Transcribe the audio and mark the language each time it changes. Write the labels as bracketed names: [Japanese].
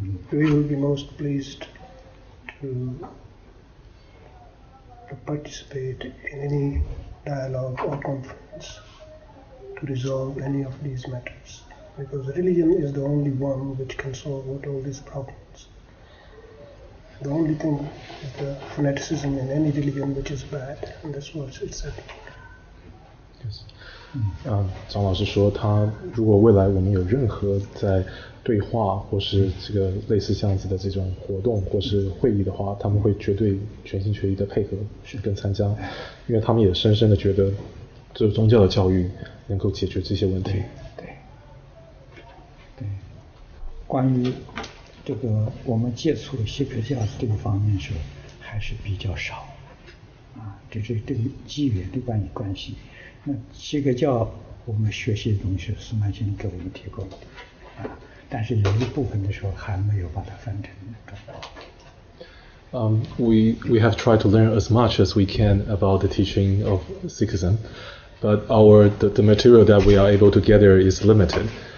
[English] We will be most pleased to participate in any dialogue or conference to resolve any of these matters, because religion is the only one which can solve all these problems. The only thing is the fanaticism in any religion which is bad, and that's what it's said. Yes. [Chinese] 张老师说，他如果未来我们有任何在对话或是这个类似这样子的这种活动或是会议的话，他们会绝对全心全意的配合跟参加，因为他们也深深的觉得，这宗教的教育能够解决这些问题。对，关于这个我们接触锡克教这个方面说还是比较少，这是对机缘的关系。那锡克教我们学习的东西是曼先生给我们提供的，但是有一部分的时候还没有把它翻成中文。 [English] We have tried to learn as much as we can about the teaching of Sikhism, but the material that we are able to gather is limited.